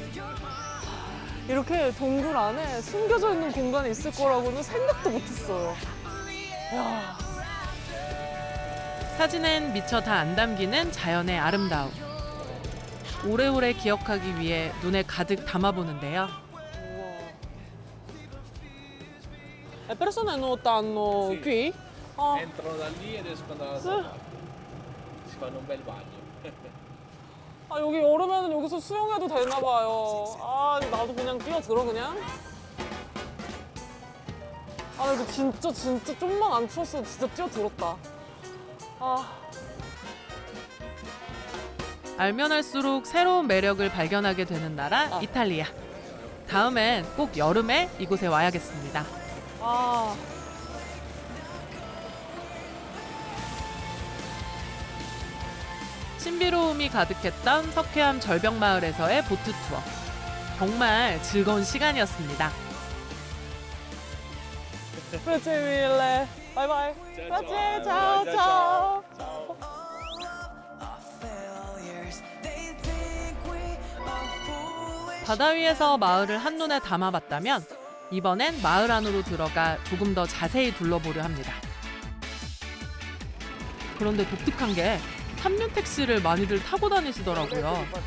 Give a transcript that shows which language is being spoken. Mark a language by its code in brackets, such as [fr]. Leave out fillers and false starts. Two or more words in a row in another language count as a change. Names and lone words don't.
[ko] 이렇게 동굴 안에 숨겨져 있는 공간이 있을 거라고는 생각도 못했어요. 야. 사진엔 미처 다 안 담기는 자연의 아름다움. 오래오래 기억하기 위해 눈에 가득 담아보는데요. [it] Le persone nuotano qui? 아, Entrano da lì ed escono dalla sabbia. Si fanno un bel bagno. [ko] 아, 여기 여름에는 여기서 수영해도 되나 봐요. 아, 나도 그냥 뛰어들어 그냥. 아, 이거 진짜 좀만 안 추웠어도 진짜 뛰어들었다. 아. 알면 알수록 새로운 매력을 발견하게 되는 나라 이탈리아. 다음엔 꼭 여름에 이곳에 와야겠습니다. 아. 신비로움이 가득했던 석회암 절벽마을에서의 보트 투어. 정말 즐거운 시간이었습니다. [it] Grazie mille. [en] Bye bye. [it] Grazie. Ciao, ciao. [ko] 바다 위에서 마을을 한눈에 담아봤다면 이번엔 마을 안으로 들어가 조금 더 자세히 둘러보려 합니다. 그런데 독특한 게 3륜 택시를 많이들 타고 다니시더라고요.